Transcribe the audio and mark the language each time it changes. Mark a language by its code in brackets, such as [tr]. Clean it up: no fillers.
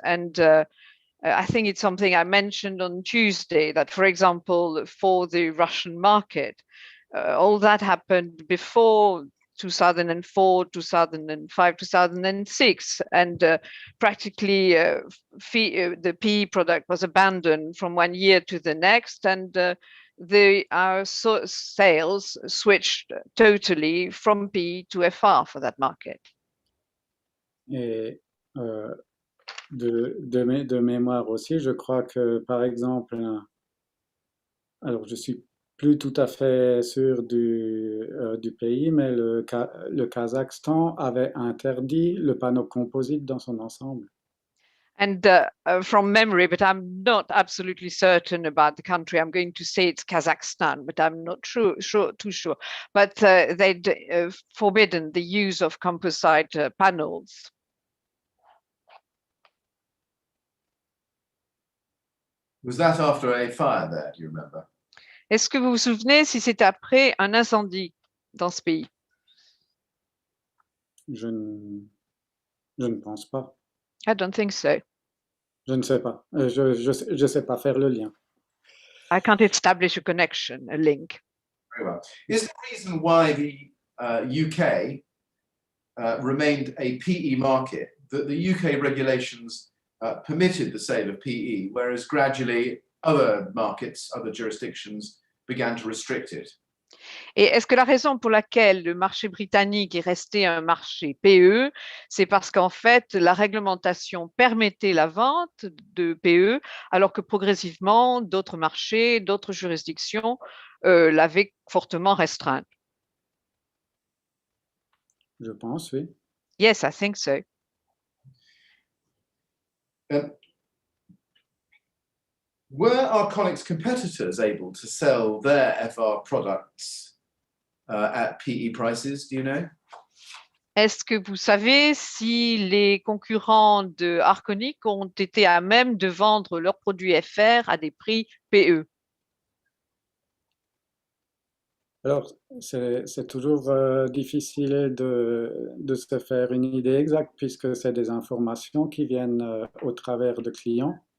[en] And I think it's something I mentioned on Tuesday that, for example, for the Russian market, all that happened before 2004, 2005, 2006, and practically the PE product was abandoned from one year to the next, and our sales switched totally from PE to FR for that market. [fr] Et de mémoire aussi, je crois que, par exemple, alors je suis plus tout à fait sûr du pays, mais le Kazakhstan avait interdit le panneau composite dans son ensemble. [en] And from memory, but I'm not absolutely certain about the country. I'm going to say it's Kazakhstan, but I'm not too sure. But they'd forbidden the use of composite panels. Was that after a fire there, do you remember? [fr] Est-ce que vous vous souvenez si c'est après un incendie dans ce pays? Je ne pense pas. [en] I don't think so. [fr] Je ne sais pas. Je sais pas faire le lien. [en] I can't establish a connection, a link. Very well. Is the reason why the UK remained a PE market that the UK regulations permitted the sale of PE, whereas gradually other markets, other jurisdictions began to restrict it? [fr] Et est-ce que la raison pour laquelle le marché britannique est resté un marché PE, c'est parce qu'en fait, la réglementation permettait la vente de PE, alors que progressivement, d'autres marchés, d'autres juridictions l'avaient fortement restreinte? Je pense, oui. [en] Yes, I think so. Were Arconic's competitors able to sell their FR products at PE prices, do you know? [fr] Est-ce que vous savez si les concurrents de Arconic ont été à même de vendre leurs produits FR à des prix PE? Alors, c'est toujours difficile de se faire une idée exacte puisque c'est des informations qui viennent au travers de clients.